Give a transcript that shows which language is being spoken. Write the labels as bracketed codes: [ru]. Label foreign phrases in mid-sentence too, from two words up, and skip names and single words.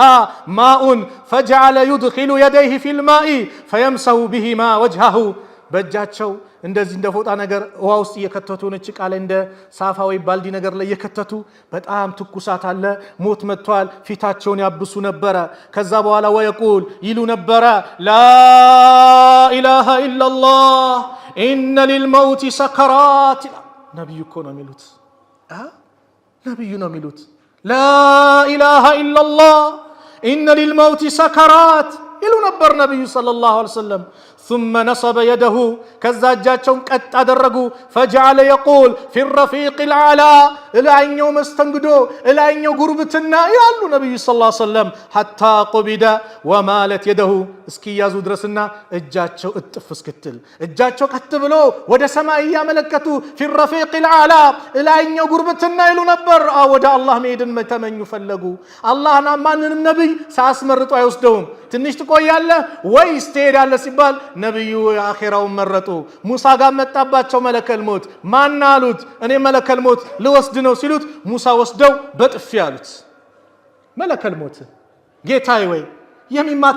[ar] ماء فجعل يدخل يديه في الماء فيمسح بهما وجهه፣ [am] በእጃቸው እንደዚህ እንደ ፎጣ ነገር ውሃ ውስጥ እየከተቱ ነጭ ቃል ላይ እንደ ሳፋ ወይ ባልዲ ነገር ላይ እየከተቱ በጣም ትኩሳት አለ፣ ሞት መጥቷል፣ ፊታቸውን ያብሱ ነበረ። ከዛ በኋላ ወየቁል ይሉ ነበረ [ar] لا إله إلا الله إن للموت سكرات። [am] ነብዩ እኮ ነው የሚሉት፣ ነብዩ ነው የሚሉት [ar] لا إله إلا الله إن للموت سكرات [am] ይሉ ነበር ነብዩ [ar] صلى الله عليه وسلم። ثم نصب يده [am] ከዛ እጃቸውን ቀጥ አደረጉ። [ar] فجعل يقول في الرفيق العلى [am] እላይኛው መስተንግዶ እላይኛው ጉርብትና ያሉ ነብዩ [ar] صلى الله عليه [am] ወሰለም [ar] حتى قبض ومالت يده [am] እስኪያዙ ድረስና እጃቸው እጥፍ እስክትል እጃቸው ቀጥ ብሎ ወደ ሰማይ ያመለከቱ [ar] في الرفيق العلى [am] እላይኛው ጉርብትና ይሉ ነበር። ወደ አላህ መሄድን ተመኙ ፈለጉ። አላህና ማንንም ነብይ ሳያስመርጡ አይወስደውም። ትንሽ ትቆያለህ ወይስ ትሄዳለህ ሲባል ነብዩ አኺራውን መረጡ። ሙሳ ጋር መጣባቸው መለከል ሞት። ማን አሉት? እኔ መለከል ሞት ልወስድ ነው ሲሉት ሙሳ ወስደው በጥፊ አሉት። መለከል ሞት ጌታዬ ወይ የሚማታ